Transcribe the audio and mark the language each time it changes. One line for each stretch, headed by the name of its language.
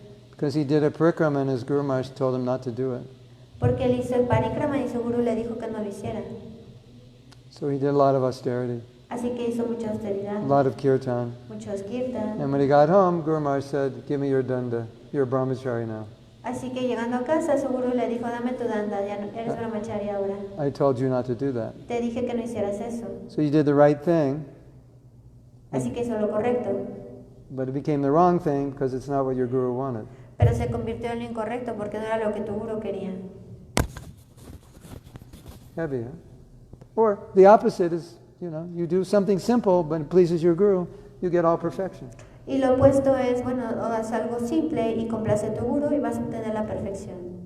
English: Because he did a parikrama and his Guru Maharaj told him not to do it.
Spanish: Porque él hizo el parikrama y su guru le dijo que no lo hiciera.
English: So he did a lot of austerity,
Spanish: Así que hizo mucha austeridad,
English: a lot of kirtan.
Spanish: muchos kirtan.
English: And when he got home, Guru Maharaj said, "Give me your danda. You're a brahmachari now.
Spanish: Así que llegando a casa, su guru le dijo, dame tu danda, ya no eres brahmachari ahora.
English: I told you not to do that."
Spanish: Te dije que no hicieras eso.
English: So you did the right thing,
Spanish: Así que hizo lo correcto.
English: but it became the wrong thing because it's not what your guru wanted.
Spanish: Pero se convirtió en lo incorrecto porque no era lo que tu guru quería.
English: Heavy, huh? Or the opposite is, you do something simple but it pleases your guru, you get all perfection.
Spanish: Y lo opuesto es, bueno, haz algo simple y complace a tu guru y vas a obtener la perfección.